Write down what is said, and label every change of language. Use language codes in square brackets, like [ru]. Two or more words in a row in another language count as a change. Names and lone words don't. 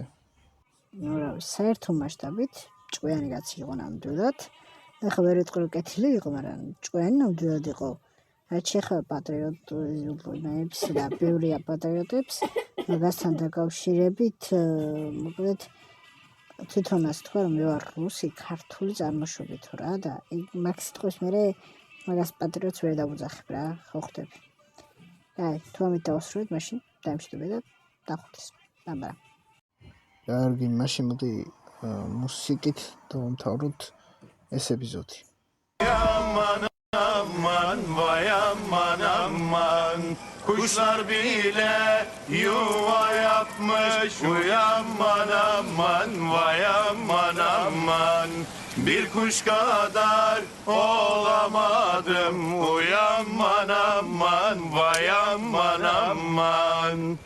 [ka] ну რა საერთო მასშტაბით ჭკვიანი კაცი იყო ნამდვილად ახლა ვერ ვიტყვი რომ კეთილი იყო მაგრამ ჭკვიანი ნამდვილად იყო რაც შეხება პატრიოტიზმებს და ბევრია პატრიოტებს მაგასთან დაკავშირებით მოკლედ თვითონაც თქვა რომ მე ვარ რუსი ქართული წარმოშობით რა და მაგ სიტყვის მერე მაგას პატრიოტს ვერ დავუძახებ რა ხო ხდები აი თუ ამით დავასრულეთ მაშინ დაიმშვიდობე და დახვდეთ აბა კარგი მაშინ მოდი მუსიკით დავამთავროთ ეს ეპიზოდი [tr] Aman vay aman aman Kuşlar bile yuva yapmış Uyanman aman vay aman aman Bir kuş kadar olamadım Uyanman aman vay aman aman